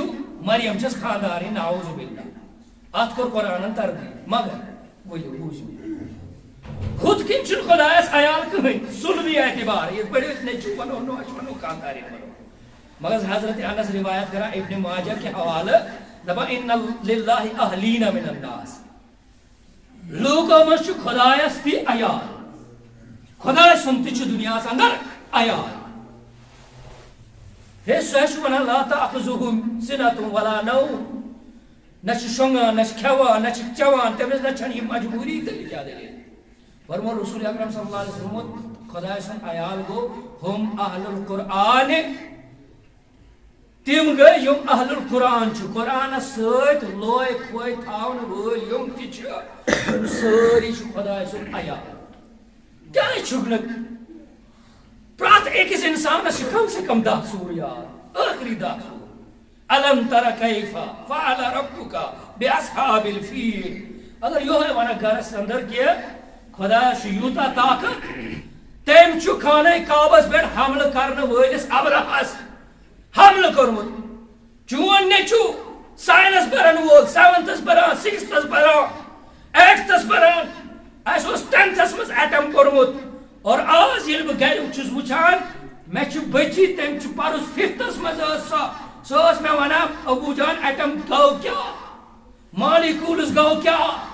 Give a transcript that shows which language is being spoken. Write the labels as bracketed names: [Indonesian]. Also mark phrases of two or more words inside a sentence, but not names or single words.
[Kashmiri] مریم چھس خاندارٕنۍ [Arabic] نعوذ باللہ [Kashmiri] اتھ کوٚر قرآنن تردیٖد مگر ؤلِو بوٗزِو ہُتھ کِنۍ چھُنہٕ خۄدایس عیال کٕہٕنۍ سُلبی اعتبار یِتھ پٲٹھۍ أسۍ نیٚچوٗ ونو نوش ونو خاندارٕنۍ ونو مگر حضرت انس روایت کران ابن ماجہ [Urdu] کے حوالہ [Kashmiri] دپان [Arabic] ان للہ اہلین من الناس [Kashmiri] لوکو منٛز چھُ خۄدایس تہِ عیال خۄداے سُنٛد تہِ چھُ دُنیاہس اندر عیال ہے سُہ چھُ ونان [Arabic] لا تأخذہ سنۃ ولا نوم [Kashmiri] نہ چھُ شۄنٛگان نہ چھُ کھٮ۪وان نہ چھُ چٮ۪وان تٔمِس نہ چھنہٕ یہِ مجبوٗری تیٚلہِ کیٛاہ دٔلیٖل فرمو [Arabic] رسول اکرم صلی اللہ علیہ وسلم [Kashmiri] خۄداے سُنٛد عیال گوٚو ہم [Arabic] اہل القرآن [Kashmiri] تم گئی یم [Arabic] اہل القرآن [Kashmiri] چھُ قرآنس سۭتۍ لوے کھوے تھاون وٲلۍ یم تہِ چھِ سٲری چھِ خۄداے سُنٛد عیال کیٛازِ چھُکھ نہٕ پرٛٮ۪تھ أکِس انسانس چھِ [Urdu] کم سے کم [Kashmiri] 10 سوٗر یاد ٲخری 10 سوٗر [Arabic] الم تر کیف فعل ربک باصحاب الفیل [Kashmiri] اگر یہوے ونکھ گرس اندر کہ خۄدایس چھُ یوٗتاہ طاقت تٔمۍ چھُ خانہ کعبس پٮ۪ٹھ حملہٕ کرنہٕ وٲلِس ابرہس حملہٕ کوٚرمُت چون نیٚچوٗ ساینس پرن وول 7تھس پران 6تھس پران 8تھس پران اسہِ اوس 10تھس منٛز ایٹم کوٚرمُت اور آز ییٚلہِ بہٕ گرِ چھُس وٕچھان مےٚ چھُ بٔچی تٔمۍ چھُ پرُس 5تھس منٛز ٲس سۄ ٲس مےٚ ونان ابوٗ جان ایٹم گوٚو کیٛاہ مالیکوٗلز گوٚو کیٛاہ